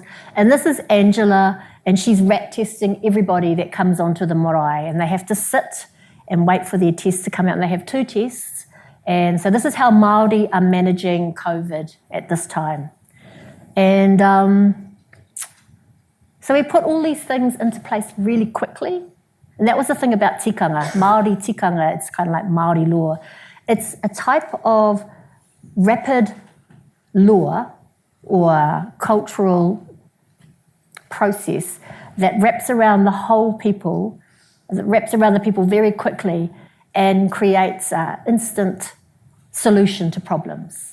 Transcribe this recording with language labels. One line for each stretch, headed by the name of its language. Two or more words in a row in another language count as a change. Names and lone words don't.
English: And this is Angela, and she's rat testing everybody that comes onto the marae, and they have to sit and wait for their tests to come out, and they have 2 tests, And so this is how Māori are managing COVID at this time. And so we put all these things into place really quickly. And that was the thing about tikanga. Māori tikanga, it's kind of like Māori law. It's a type of rapid law or cultural process that wraps around the whole people, that wraps around the people very quickly and creates an instant solution to problems.